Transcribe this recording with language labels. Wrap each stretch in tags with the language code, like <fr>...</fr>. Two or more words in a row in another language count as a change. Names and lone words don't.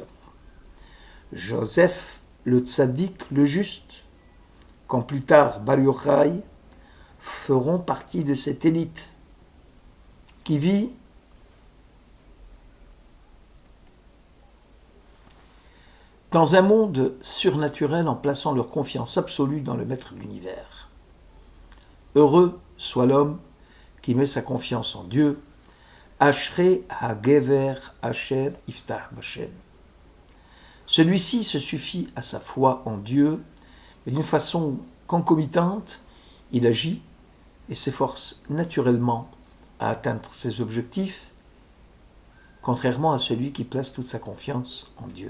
<fr>Joseph, le tzaddik, le juste, quand plus tard Bar Yochai, feront partie de cette élite qui vit dans un monde surnaturel en plaçant leur confiance absolue dans le Maître de l'univers. Heureux soit l'homme qui met sa confiance en Dieu.</fr> <he>אשרי הגבר אשר יבטח בה.</he> <fr>Celui-ci se suffit à sa foi en Dieu, mais d'une façon concomitante, il agit et s'efforce naturellement à atteindre ses objectifs, contrairement à celui qui place toute sa confiance en Dieu.</fr>